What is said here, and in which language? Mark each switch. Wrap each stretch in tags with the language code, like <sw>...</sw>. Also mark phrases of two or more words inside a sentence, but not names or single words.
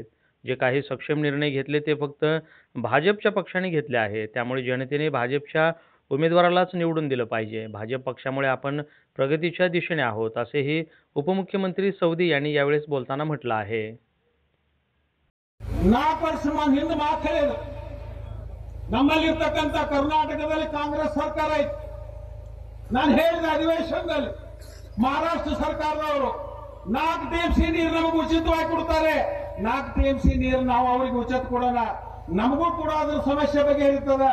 <mr>जे काही सक्षम निर्णय घेतले ते फक्त भाजपच्या पक्षाने घेतले आहेत. त्यामुळे जनतेने भाजपच्या उमेदवारालाच निवडून दिलं पाहिजे. भाजप पक्षामुळे आपण प्रगतीच्या दिशेने आहोत असेही उपमुख्यमंत्री सवदी यांनी यावेळेस बोलताना म्हटलं आहे.</mr> <kn>4 ವರ್ಷ ಹಿಂದೆ ಮಾತು ಹೇಳಿದ್ರು, ನಮ್ಮಲ್ಲಿರ್ತಕ್ಕಂಥ ಕರ್ನಾಟಕದಲ್ಲಿ ಕಾಂಗ್ರೆಸ್ ಸರ್ಕಾರ ಐತಿ. ನಾನು ಹೇಳಿದ ಅಧಿವೇಶನದಲ್ಲಿ ಮಹಾರಾಷ್ಟ್ರ ಸರ್ಕಾರದವರು 4 TMC ನೀರು ನಮಗೆ ಉಚಿತವಾಗಿ ಕೊಡ್ತಾರೆ. 4 TMC ನೀರು ನಾವು ಅವರಿಗೆ ಉಚಿತ ಕೊಡೋಣ, ನಮಗೂ ಕೂಡ ಅದರ ಸಮಸ್ಯೆ ಬಗೆಹರಿತದ.</kn>